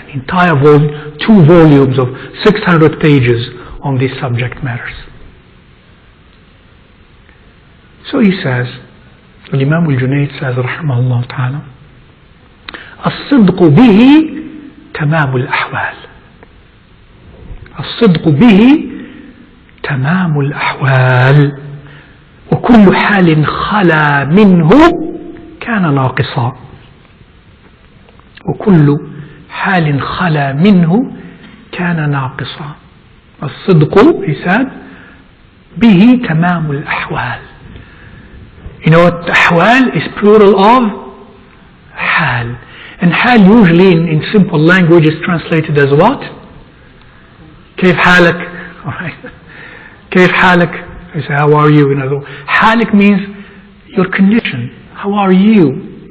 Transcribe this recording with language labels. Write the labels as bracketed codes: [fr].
[en] An entire volume, 2 volumes of 600 pages on these subject matters. So he says, Imam al-Junayd says, rahimahullah ta'ala, [ar] الصدق به تمام الأحوال. الصدق به تمام الأحوال وكل حال خلا منه كان ناقصا. وكل حال خلا منه كان ناقصا. الصدق, [en] he said, [ar] به تمام الأحوال. [en] You know what ahwal is plural of? Hal. And hal usually in simple language is translated as what? [ar] كيف حالك? [en] Alright. كيف حالك? I say, how are you? حالك means your condition. How are you?